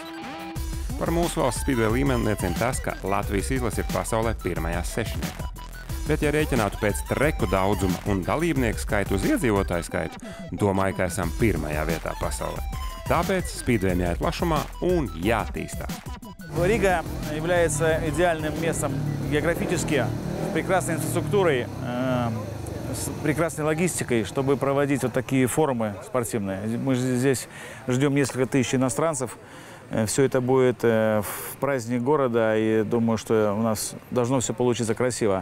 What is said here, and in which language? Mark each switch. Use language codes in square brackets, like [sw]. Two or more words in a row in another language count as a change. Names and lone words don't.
[lv] Par mūsu valsts Speedway līmeni liecina tas, ka Latvijas izlase ir pasaulē pirmajā sešniekā. Bet, ja rēķinātu pēc treku daudzuma un dalībnieku skaitu uz iedzīvotāju skaitu, domāju, ka esam pirmajā vietā pasaulē. Tāpēc Speedwayam jāiet plašumā un jātīstās. [ru] Рига является идеальным местом географически, с прекрасной инфраструктурой, с прекрасной логистикой, чтобы проводить вот такие форумы спортивные. Мы здесь ждем несколько тысяч иностранцев. Все это будет в праздник города, и думаю, что у нас должно все получиться красиво.